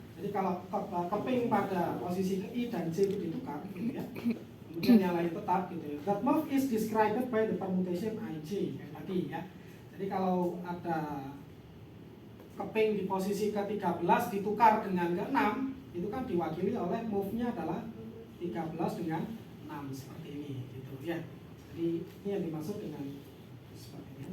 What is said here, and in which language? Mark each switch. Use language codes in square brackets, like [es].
[id] Jadi kalau keping pada posisi I dan J itu ditukar gitu ya. Kemudian yang lain tetap gitu ya. [en] That move is described by the permutation IJ [id] kayak tadi ya. Jadi kalau ada keping di posisi ke-13 ditukar dengan ke-6, itu kan diwakili oleh move-nya adalah 13 dengan 6 seperti ini gitu ya. Jadi ini yang dimaksud dengan seperti ini.